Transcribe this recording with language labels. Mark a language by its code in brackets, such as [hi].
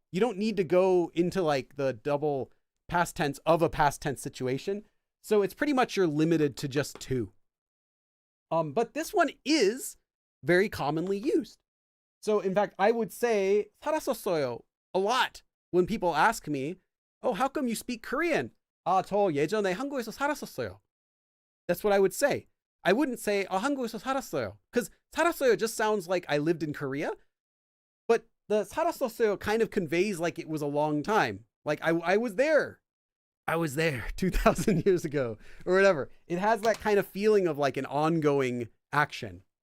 [en] You don't need to go into like the double past tense of a past tense situation. So it's pretty much you're limited to just two. But this one is very commonly used. So in fact, I would say [ko] 살았었어요 [en] a lot when people ask me, oh, how come you speak Korean? [ko] 저 예전에 한국에서 살았었어요. [en] That's what I would say. I wouldn't say [ko] 한국에서 살았어요 [en] because [ko] 살았어요 [en] just sounds like I lived in Korea. But the [ko] 살았었어요 [en] kind of conveys like it was a long time. Like I was there. I was there 2,000 years ago or whatever. It has that kind of feeling of like an ongoing action.